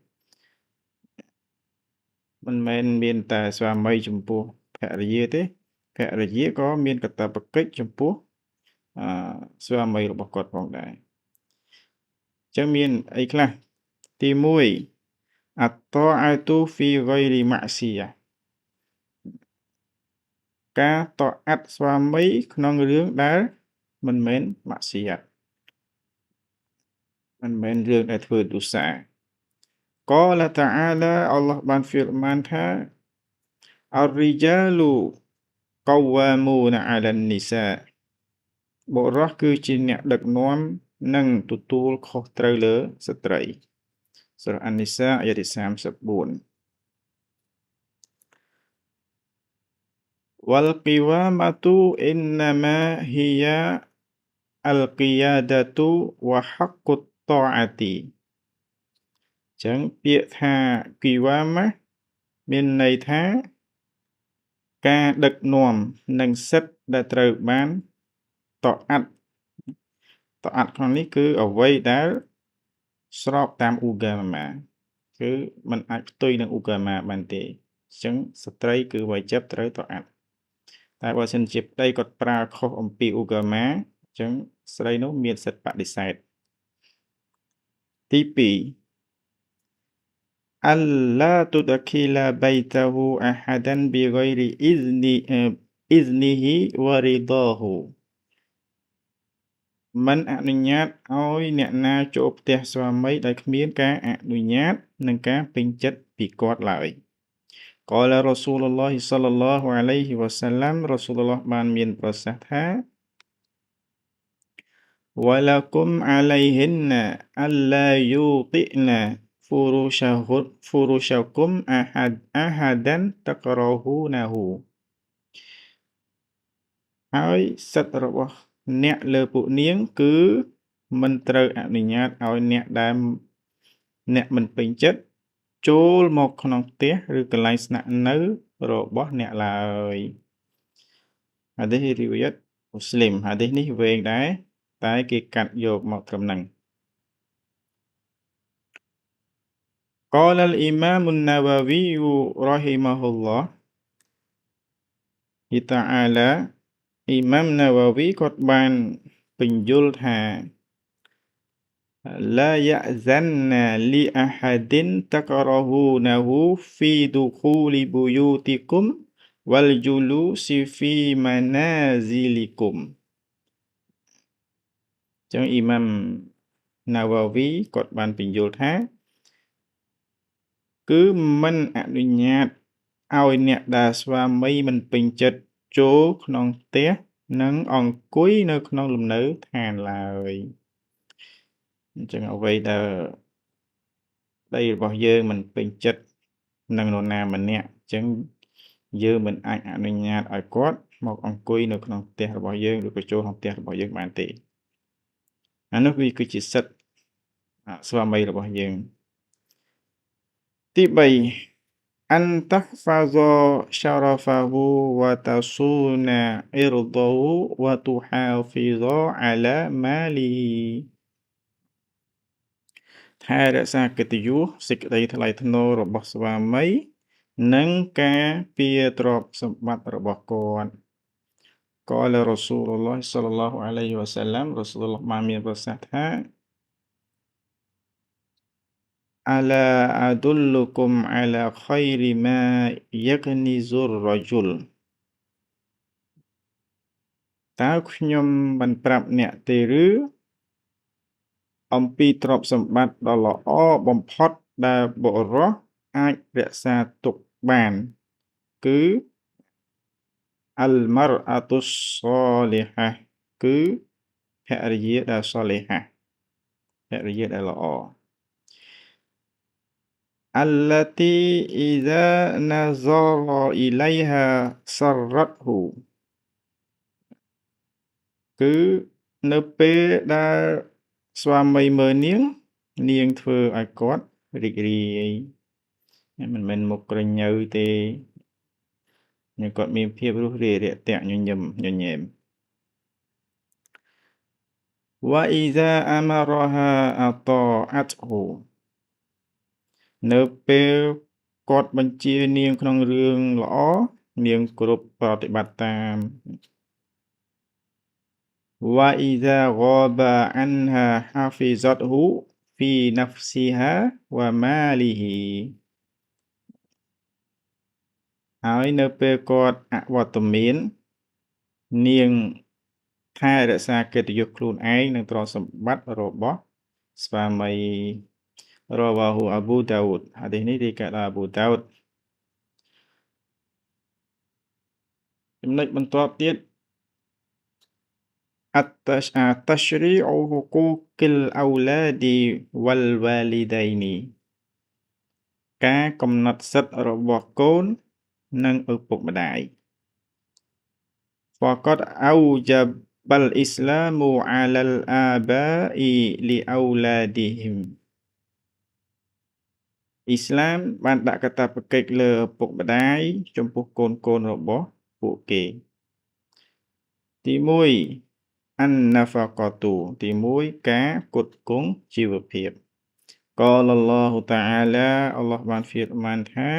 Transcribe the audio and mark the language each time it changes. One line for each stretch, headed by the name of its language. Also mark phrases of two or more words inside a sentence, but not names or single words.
Khmer: មិនមែនមានតែស្វាមីចំពោះភរិយាទេភរិយាក៏មានកាតព្វកិច្ចចំពោះស្វាមីរបស់គាត់ផងដែរអញ្ចឹងមានអីខ្លះទី1
Arabic: الطاعة في غير معصية
Khmer: ការតអាត់ស្វាមីក្នុងរឿងដែលមិនមែនម៉ាក់ស៊ីយ៉ាត់ មិនមែនរឿងដែលធ្វើទុសាកលតាអាឡាអល់ឡោះបានហ្វីរម៉ានថា
Arabic: الرجال قوامون على النساء
Khmer: បុរសគឺជាអ្នកដឹកនាំនិងទទួលខុសត្រូវលើស្ត្រីសូរ៉ាអាននីសាអាយ៉ាតទី34
Arabic: والقوامة إنما هي القيادة وحق الطاعة
Khmer: ចឹងពាក្យថាគីវ៉ាម៉ាមានន័យថាការដឹកនាំ និងសិទ្ធិដែលត្រូវបានតអាត់ក្នុងនេះគឺអ្វីដែលស្របតាមអ៊ូហ្គាម៉ាគឺมันអាចផ្ទុយនឹងអ៊ូហ្គាម៉ាបានទេអញ្ចឹងស្ត្រីគឺវាយចាប់ត្រូវតអាត់តែបើសិនជាប្តីគាត់ប្រើខុសអំពីអ៊ូហ្គាម៉ាអញ្ចឹងស្រីនោះមានសិទ្ធិបដិសេធទី2
Arabic: ألا تدخل بيته أحدا بغير إذنه ورضاه
Khmer: មិនអនុញ្ញាតឲ្យអ្នកណាចូលផ្ទះស្វាមីដោយគ្មានការអនុញ្ញាតនិងការពេញចិត្តពីគាត់ឡើយ
Arabic: قال رسول الله صلى الله عليه وسلم
Khmer: រ៉ូស៊ូលឡោះបានមានប្រសាសន៍ថា
Arabic: ولكم عليهن ألا يوطئن فرشكم أحدا تكرهونه
Khmer: ហើយសិទ្ធិរបស់អ្នកលើពួកនា ងគឺមិនត្រូវអនុញ្ញាតឲ្យអ្នកដែលអ្នកមិនពេញចិត្តចូលមកក្នុងផ្ទះឬកន្លែងស្នាក់នៅរបស់អ្នកឡើយហាឌីសរិវាយតមូស្លីមហាឌីសនេះវែងដែរតែគេកាត់យកមកត្រឹមហ្នឹង
Arabic: قال الإمام النووي رحمه الله Ta'ala
Khmer: អ៊ីម៉ាម Nawawi គាត់បានពន្យល់ថា
Arabic: لا يأذن لأحد تكرهونه في دخول بيوتكم والجلوس في منازلكم
Khmer: ចឹងអ៊ីម៉ាម Nawawi គាត់បានពន្យល់ថាគឺមិនអនុញ្ញាតឲ្យអ្នកដែលស្វា មីមិនពេញចិត្តចូលក្នុងផ្ទះនិងអង្គុយនៅក្នុងលំនៅឋានឡើយអញ្ចឹងអ្វីដែលប្តីរបស់យើងមិនពេញចិត្តនឹងនរណាម្នាក់អញ្ចឹងយើងមិនអាចអនុញ្ញាតឲ្យគាត់មកអង្គុយនៅក្នុងផ្ទះរបស់យើងឬក៏ចូលក្នុងផ្ទះរបស់យើងបានទេអានោះវាគឺជាសិទ្ធិស្វាមីរបស់យើង ទី3
Arabic: أن تحفظ شرفه وتصون عرضه وتحافظ على ماله
Khmer: ថែរក្សាកិត្តិយសសេចក្តីថ្លៃថ្នូររបស់ស្វាមីនិងការពារទ្រព្យសម្បត្តិរបស់គាត់
Arabic: قال رسول الله صلى الله عليه وسلم
Khmer: រ៉ាស៊ូលឡោះបានមានប្រសាសន៍ថា
Arabic: ألا أدلكم على خير ما يكنز الرجل
Khmer: តើខ្ញុំមិនប្រាប់អ្នកទេឬអំពីទ្រព្យសម្បត្តិដ៏ល្អបំផុតដែលបុរសអាចរក្សាទុកបានគឺ
Arabic: المرأة الصالحة
Khmer: គឺភរិយាដែល
Arabic: صالحة
Khmer: ភរិយាដែលល្អ
Arabic: التي إذا نظر إليها سرته
Khmer: គឺនៅពេលដែលស្វាមីមើលនាងនាងធ្វើឲ្យគាត់រីករាយមិនមែនមុខក្រញ៉ូវទេnhưngគាត់មានភាពរួសរាយរាក់ទាក់ញញឹមញញែម
Arabic: وإذا أمرها أطاعته
Khmer: នៅពេលគាត់បញ្ជានាងក្នុងរឿងល្អនាងគ្រប់ប្រតិបត្តិតាម
Arabic: وإذا غاب عنها حفظته في نفسها وماله
Khmer: ហើយនៅពេលគាត់អវត្តមាននាងថែរក្សាកិត្តិយសខ្លួនឯងនិងទ្រព្យសម្បត្តិរបស់ស្វាមី
Arabic: رواه أبو داود
Khmer: ហាឌីសនេះរាយការណ៍ដោយ Abu Daud ចំណុចបន្ទាប់ទៀត
Arabic: التشريع حقوق الأولاد والوالدين
Khmer: ការកំណត់សិទ្ធិរបស់កូននិងឪពុកម្ដាយ
Arabic: فقد أوجب الإسلام على الآباء لأولادهم
Khmer: អ៊ីស្លាមបានដាក់កាតព្វកិច្ចលើឪពុកម្ដាយចំពោះកូនរបស់ពួកគេទី1
Arabic: النفقة
Khmer: ទី1ការផ្គត់ផ្គង់ជីវភាព
Arabic: قال الله تعالى
Khmer: អល់ឡោះបានហ្វៀរម៉ានថា